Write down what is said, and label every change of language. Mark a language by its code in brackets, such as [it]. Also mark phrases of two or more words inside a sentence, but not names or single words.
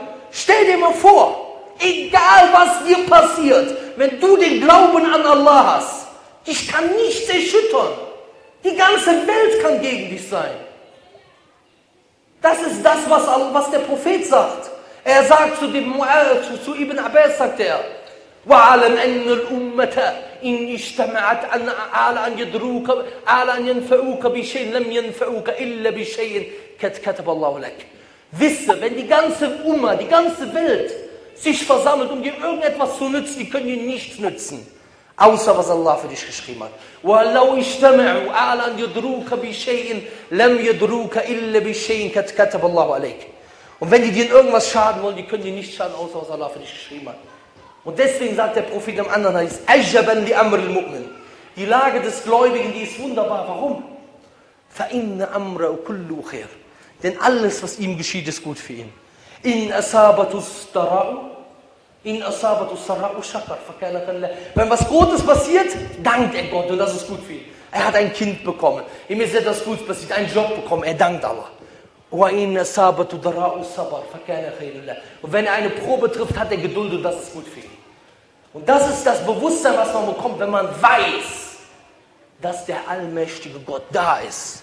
[de] Stell dir mal vor, egal was dir passiert, wenn du den Glauben an Allah hast, dich kann nichts erschüttern. Die ganze Welt kann gegen dich sein. Das ist das, was der Prophet sagt. Er sagt zu Ibn Abbas, sagt er, [ar] وَعَلَمْ أَنَّ الْأُمَّةَ إِنْ اجْتَمَعَتْ عَلَى أَنْ يَنْفَعُوكَ بِشَيْءٍ لَمْ يَنْفَعُوكَ إِلَّا بِشَيْءٍ قَدْ كَتَبَ اللَّهُ لَكَ. [de] Wisse, wenn die ganze Umma, die ganze Welt sich versammelt, um dir irgendetwas zu nützen, die können dir nichts nützen, außer was Allah für dich geschrieben hat. [ar] وَلَوْ اجْتَمَعُوا عَلَى أَنْ يَضْرُوكَ بِشَيْءٍ لَمْ يَضْرُوكَ إِلَّا بِشَيْءٍ قَدْ كَتَبَ اللَّهُ عَلَيْكَ. [de] Und wenn die dir in irgendwas schaden wollen, die können dir nicht schaden, außer was Allah für dich geschrieben hat. Und deswegen sagt der Prophet im anderen Hadith, [ar] عجبا لأمر المؤمن. [de] Die Lage des Gläubigen, die ist wunderbar. Warum? [ar] فَإِنَّ أَمْرَهُ كُلُّهُ خَيْرٌ. [de] Denn alles, was ihm geschieht, ist gut für ihn. [ar] إِنْ أَصَابَتُ السَّرَّاءُ شَكَرَ فَكَانَ خَيْرًا. [de] Wenn was Gutes passiert, dankt er Gott und das ist gut für ihn. Er hat ein Kind bekommen, ihm ist etwas Gutes passiert, einen Job bekommen, er dankt Allah. Und wenn er eine Probe trifft, hat er Geduld und das ist gut für ihn. Und das ist das Bewusstsein, was man bekommt, wenn man weiß, dass der allmächtige Gott da ist.